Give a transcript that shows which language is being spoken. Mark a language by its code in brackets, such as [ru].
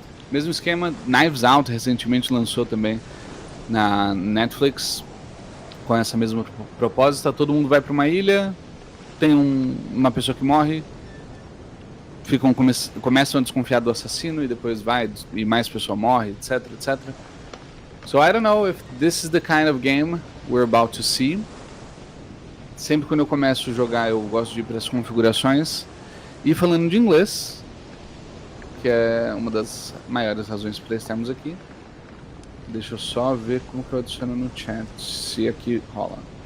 [pt] Mesmo esquema, Knives Out recentemente lançou também na Netflix com essa mesma proposta. Todo mundo vai para uma ilha, tem uma pessoa que morre, começam a desconfiar do assassino e depois vai e mais pessoa morre, etc, etc. [en] So I don't know if this is the kind of game we're about to see. [pt] Sempre quando eu começo a jogar eu gosto de ir para as configurações. E falando de inglês, que é uma das maiores razões para estarmos aqui, deixa eu só ver como que eu adiciono no chat, se aqui rola.